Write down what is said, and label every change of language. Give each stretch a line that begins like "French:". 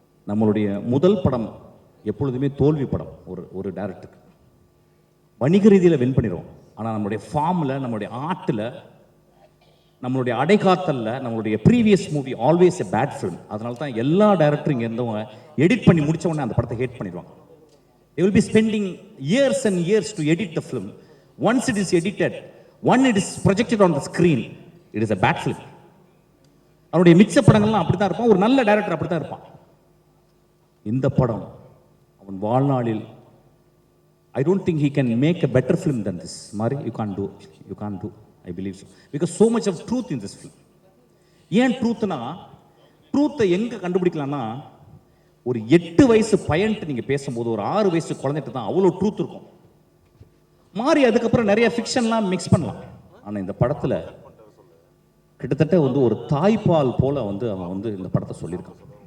Tamil: நம்மளுடைய முதல் படம் எப்பொழுதுமே தோல்வி படம். ஒரு டைரக்டருக்கு வணிக ரீதியில் வின் பண்ணிடுவோம், ஆனால் நம்மளுடைய ஃபார்மில், நம்மளுடைய ஆர்ட்டில், நம்மளுடைய அடைகாத்தலில் நம்மளுடைய
English: Previous movie always a bad film.
Tamil: அதனால தான் எல்லா டைரக்டரும் இங்கே இருந்தவங்க எடிட் பண்ணி முடிச்ச உடனே அந்த படத்தை ஹேட் பண்ணிடுவாங்க.
English: they will be spending years and years to edit the film. Once it is edited, when it is projected on the screen, it is a bad film.
Tamil: அவருடைய மிச்ச படங்கள்லாம் அப்படி தான் இருப்பான், ஒரு நல்ல டைரக்டர் அப்படி தான் இருப்பான். இந்த படம் அவன் வாழ்நாளில்
English: I don't think he can make a better film than this. Mari, you can't do, I believe so, because so much of truth in this film.
Tamil: ஏன் ட்ரூத்னா, ட்ரூத்தை எங்க கண்டுபிடிக்கலாம்னா, ஒரு 8 வயசு பையன்ட்டு நீங்க பேசும்போது ஒரு 6 வயசு குழந்தைட்டு தான் அவ்வளோ ட்ரூத் இருக்கும். மாறி அதுக்கப்புறம் நிறைய ஃபிக்ஷன்லாம் மிக்ஸ் பண்ணலாம். ஆனால் இந்த படத்தில் கிட்டத்தட்ட வந்து ஒரு தாய்ப்பால் போல வந்து அவன் வந்து இந்த படத்தை சொல்லியிருக்கான்.